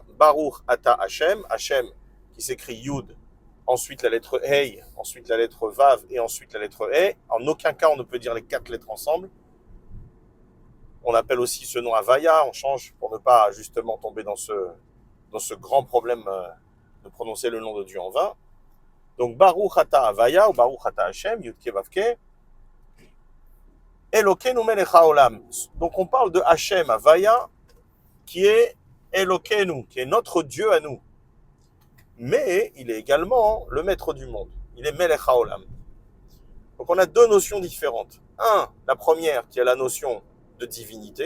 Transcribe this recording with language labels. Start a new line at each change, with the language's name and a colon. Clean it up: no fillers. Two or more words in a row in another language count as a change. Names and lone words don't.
Hebrew: ברוך אתה השם,
French: Hashem qui s'écrit Yud, ensuite la lettre Hey, ensuite la lettre Vav et ensuite la lettre He. En aucun cas on ne peut dire les quatre lettres ensemble. On appelle aussi ce nom Havaya, on change pour ne pas justement tomber dans ce grand problème de prononcer le nom de Dieu en vain.
Hebrew: Donc ברוך אתה הויה ou ברוך אתה השם, יוד קי ואו קי, אלוקינו מלך העולם.
French: Donc on parle de Hashem Havaya qui est Elokeinu, qui est notre Dieu à nous. Mais il est également le maître du monde. Il est
Hebrew: מלך העולם.
French: Donc on a deux notions différentes. La première qui est la notion de divinité.